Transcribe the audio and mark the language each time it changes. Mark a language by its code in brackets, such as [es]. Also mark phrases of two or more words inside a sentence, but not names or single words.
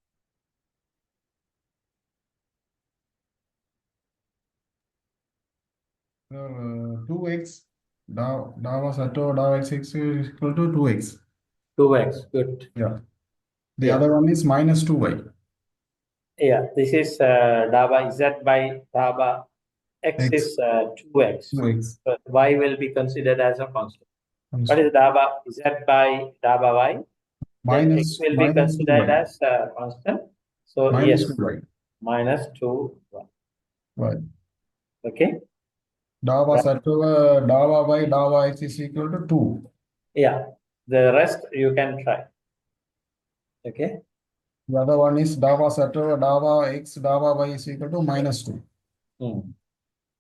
[en] Sir, 2x, dava sato dava x is equal to 2x. 2x, good. Yeah. The Yeah. other one is minus 2y. Yeah, this is daba z by daba x X. is 2x. 2x. But y will be considered as a constant. Comes What is daba z by daba y? Then x minus will be minus considered 2y. as constant. So Minus yes, 2y. minus 2y. Right. Okay. Dava Right. sato dava by dava x is equal to 2. Yeah, the rest you can try. Okay. The other one is dava sato dava x dava y is equal to minus 2.